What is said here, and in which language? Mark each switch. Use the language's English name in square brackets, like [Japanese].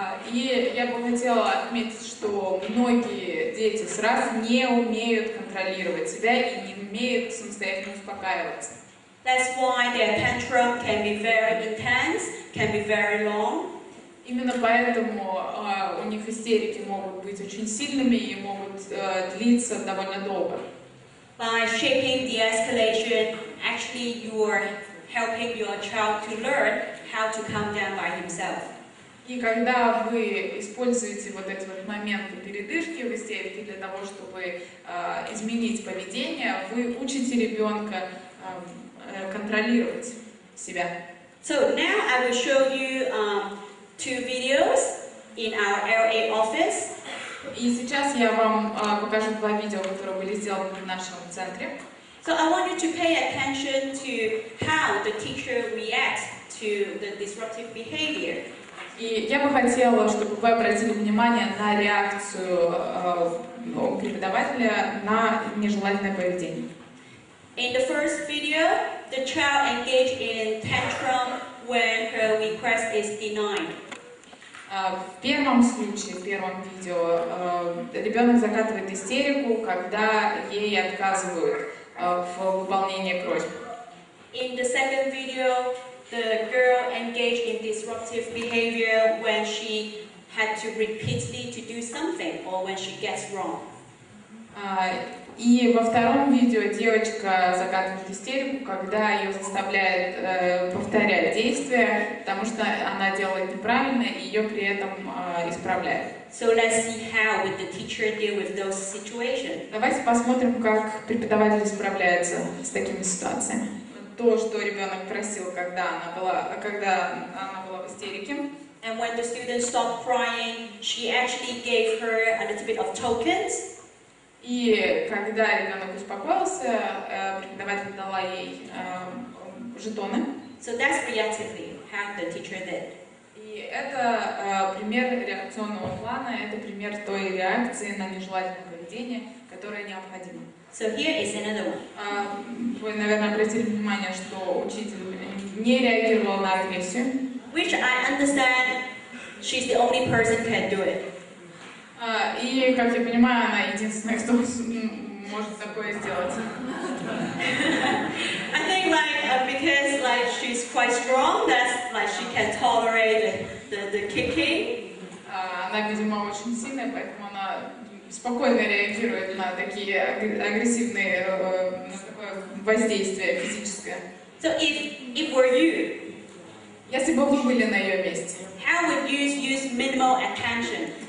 [Russian] И я бы хотела отметить, что многие дети сразу не умеют контролировать себя и не умеют самостоятельно успокаиваться. [English] That's why their tantrum can be very intense, can be very long. [Russian] Именно поэтому у них истерики могут быть очень сильными и могут длиться довольно долго. [English] By shaping the escalation, actually you are helping your child to learn how to calm down by himself. [Russian] И когда вы используете вот эти вот моменты передышки в истерике для того, чтобы изменить поведение, вы учите ребенка контролировать себя. [English] So now I will show you 2 videos in our LA office. [Russian] И сейчас я вам покажу 2 видео, которые были сделаны в нашем центре. [English] So I want you to pay attention to how the teacher reacts to the disruptive behavior. [Russian] И я бы хотела, чтобы вы обратили внимание на реакцию преподавателя на нежелательное поведение. [English] In the first video, the child engaged in tantrum when her request is denied. [Russian] В первом случае, в первом видео, ребенок закатывает истерику, когда ей отказывают в выполнении просьб. [English] In the second video, the girl engaged in disruptive behavior when she had to repeatedly to do something or when she gets wrong. [Russian] И во втором видео девочка закатывает истерику, когда ее заставляют повторять действия, потому что она делает неправильно и ее при этом исправляют. [English] So let's see how would the teacher deal with those situations. [Russian] Давайте посмотрим, как преподаватель справляется с такими ситуациями. То, что ребенок просил, когда она была в истерике. [English] And when the student stopped crying, she actually gave her a little bit of tokens. [Russian] И когда ребенок успокоился, преподаватель дала ей жетоны. [English] So that's reactively how the teacher did. [Russian] И это пример реакционного плана, это пример той реакции на нежелательное поведение, которое необходимо. [English] So here is another one. [Russian] Вы, наверное, обратили внимание, что учитель не реагировал на агрессию. [English] Which I understand, she's the only person who can do it. [Russian] И, как я понимаю, она единственная, кто может такое сделать. [English] I think because she's quite strong, that's she can tolerate the kicking. [Russian] Она, видимо, очень сильная, поэтому она спокойно реагирует на такие агрессивные, на такое воздействие физическое. [English] So if were you, [Russian] если бы вы были на ее месте, [English] how would you use minimal attention?